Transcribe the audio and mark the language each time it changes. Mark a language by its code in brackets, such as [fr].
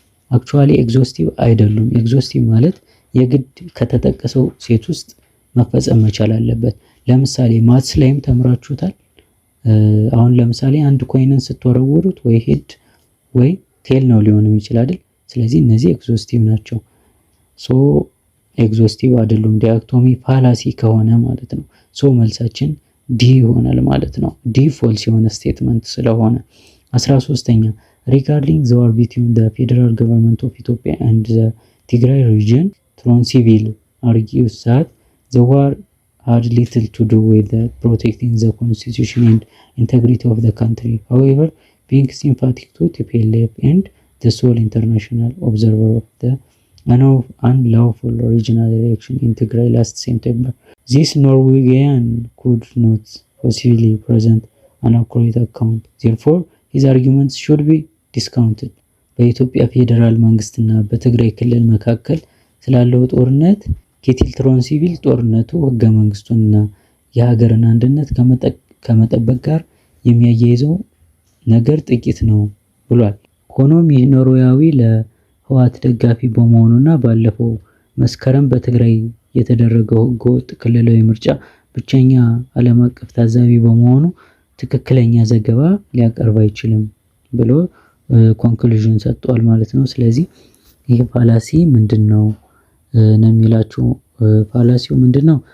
[am] አክቹአሊ ኤግዞስቲቭ አይደሉም። ኤግዞስቲቭ ማለት የግድ ከተጠቀሰው ሴት ውስጥ መፈጸም መቻል አለበት። ለምሳሌ ማትስ ላይም ተምራችሁታል። አሁን ለምሳሌ አንድ ኮይንን ስትወረውሩት ወይ ሄድ ወይ ቴል ነው ሊሆን የሚችል አይደል? ስለዚህ እነዚህ ኤግዞስቲቭ ናቸው። ሶ ኤግዞስቲቭ አይደሉም ዲያክቶሚ ፋላሲ ከሆነ ማለት ነው። ሶ መልሳችን ዲ ይሆናል ማለት ነው። ዲ ፎልስ የሆነ ስቴትመንት ስለሆነ 13ኛ [en] regarding the war between the federal government of Ethiopia and the Tigray region, Tronsieville argues that the war had little to do with protecting the constitution and integrity of the country. However, being sympathetic to TPLF and the sole international observer of the unlawful regional election in Tigray last September, this Norwegian could not possibly present an accurate account. Therefore, his arguments should be discounted። [am] በኢትዮጵያ ፌዴራል መንግስትና በትግራይ ክልል መካከል ስላለው ጦርነት ኬቲል ትሮንሲቪል ጦርነቱ ህገ መንግስቱንና የሀገርን አንድነት ከመጠበቅ ጋር የሚያያይዘው ነገር ጥቂት ነው ብሏል። ሆኖም ይህ ኖርዌያዊ ለህወሓት ደጋፊ በመሆኑና ባለፈው መስከረም በትግራይ የተደረገው ህገወጥ ክልላዊ ምርጫ ብቸኛ ዓለም አቀፍ ታዛቢ በመሆኑ ትክክለኛ ዘገባ ሊያቀርብ አይችልም ብሎ ኮንክሉዥን ሰጥቷል ማለት ነው። ስለዚህ ይሄ ፋላሲ ምንድነው ነው የሚላችሁ። ፋላሲው ምንድነው?